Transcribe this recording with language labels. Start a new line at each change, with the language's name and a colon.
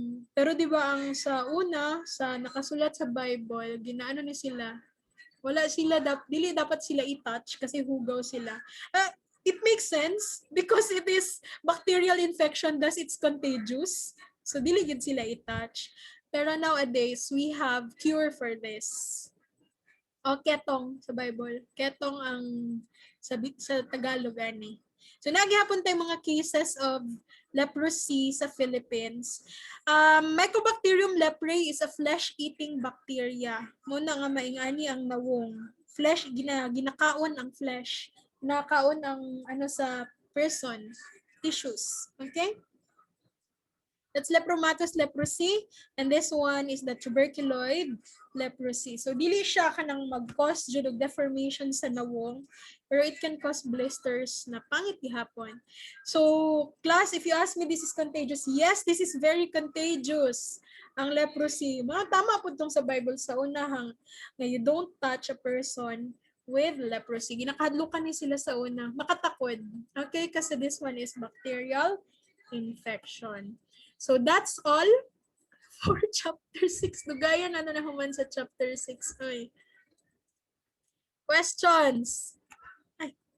Cebuano: Pero di ba ang sa una, sa nakasulat sa Bible, ginaano ni sila, wala sila, dili dapat sila i-touch kasi hugaw sila.
English: It makes sense because it is bacterial infection, thus it's contagious.
Cebuano: So dili gid sila i-touch.
English: Pero nowadays, we have cure for this.
Cebuano: O ketong sa Bible. Ketong ang sa Tagalog ani. So nagihapon tayo mga cases of leprosy sa Philippines.
English: Mycobacterium leprae is a flesh-eating bacteria.
Cebuano: Muna nga maingani ang nawong. Flesh, ginakaon ang flesh. Ginakaon ang sa person, tissues. Okay?
English: That's Lepromatous leprosy. And this one is the tuberculoid leprosy.
Cebuano: So, dili siya kanang mag-cause due to deformation sa nawong, pero
English: it can cause blisters
Cebuano: na pangit gihapon.
English: So, class, if you ask me this is contagious, yes, this is very contagious.
Cebuano: Ang leprosy, mga tama po itong sa Bible sa unahang na
English: you don't touch a person with leprosy.
Cebuano: Ginakadlukan ni sila sa una, makatakod.
English: Okay, kasi this one is bacterial infection. So that's all for chapter 6.
Cebuano: Dugayan ano na human sa chapter 6. Oy. Questions? Ay.